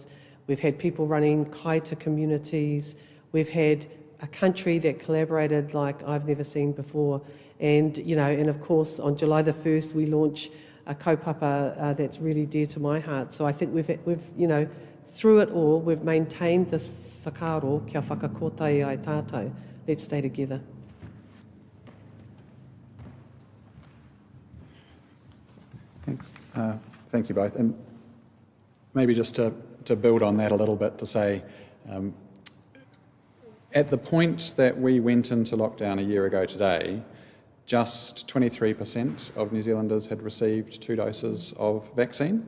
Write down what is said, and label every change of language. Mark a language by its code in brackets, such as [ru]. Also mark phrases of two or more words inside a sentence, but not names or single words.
[en] We've had people running kaita communities. We've had a country that collaborated like I've never seen before. And, and of course, on July the 1st, we launch a kaupapa that's really dear to my heart. So I think we've through it all, we've maintained this whakaaro, [mi] kia whakakotai ai tātou. [en] Let's stay together. Thanks. Thank you both. And maybe just to build on that a little bit, to say, at the point that we went into lockdown a year ago today, just 23% of New Zealanders had received 2 doses of vaccine.